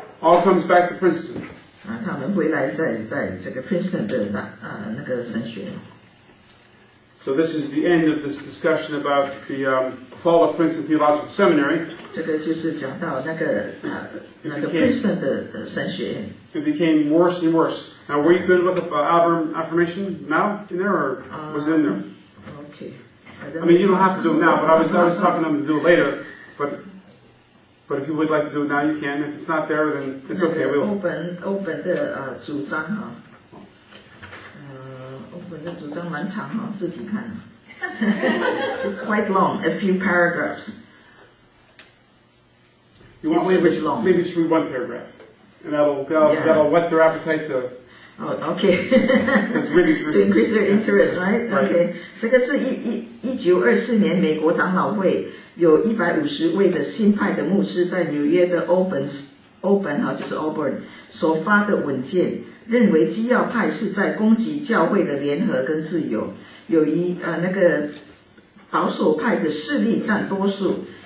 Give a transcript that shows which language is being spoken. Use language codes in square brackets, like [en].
[en] All comes back to Princeton. [zh] 他们回来在这个 Princeton 的那个神学院。 [en] So this is the end of this discussion about the fall of Princeton Theological Seminary. [zh] 这个就是讲到那个 Princeton 的神学院。 [en] It became worse and worse. Now, were you going to look up Auburn affirmation now in there, or was it in there? Okay. I mean, you don't have to do it now, but I was talking to them to do it later. But if you would like to do it now, you can. If it's not there, then it's okay. We'll. [zh] 欧本的主张欧本的主张蛮长自己看。 [en] Quite long, a few paragraphs. You want maybe just read 1 paragraph, and that'll whet their appetite to. Oh, okay. To increase their interest, right? Okay. [zh] 这个是1924年美国长老会有150位的新派的牧师在纽约的欧本就是 Auburn 所发的文件，认为基要派是在攻击教会的联合跟自由，由于那个保守派的势力占多数。